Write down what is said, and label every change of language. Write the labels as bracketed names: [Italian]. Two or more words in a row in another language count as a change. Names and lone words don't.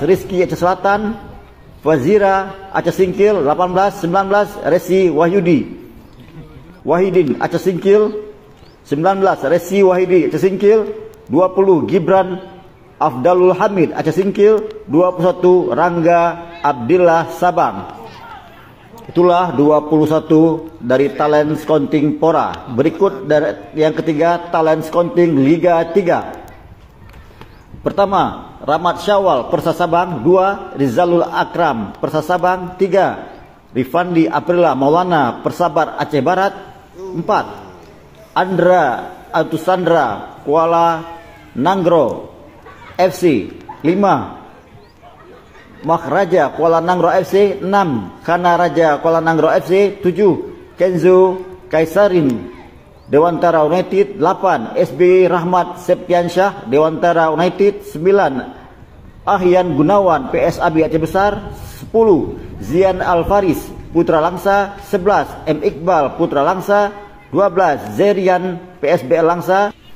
[Indonesian] Rizki Aceh Selatan. Fazira Aceh Singkil. 18. 19. Resi Wahidin Aceh Singkil. 19. Resi Wahidi Aceh Singkil. 20. Gibran Afdalul Hamid Aceh Singkil. 21. Rangga Abdillah Sabang. Itulah 21 dari [English] talent scouting [Indonesian] Pora. Berikut dari yang ketiga [English] talent scouting [Indonesian] Liga 3. Pertama, Rahmat Syawal Persasabang. 2, Rizalul Akram Persasabang. 3, Rifandi Aprila Maulana Persabar Aceh Barat. 4, Andra Atusandra Kuala Nangro FC. 5, Mahraja Kuala Nangro FC. 6, Kana Raja Kuala Nangro FC. 7, Kenzo Kaisarin Dewantara United. 8, SB Rahmat Septiansyah Dewantara United. 9, Ahyan Gunawan PSAB Aceh Besar. 10, Zian Alfaris Putra Langsa. 11, M Iqbal Putra Langsa. 12, Zerian PSBL Langsa.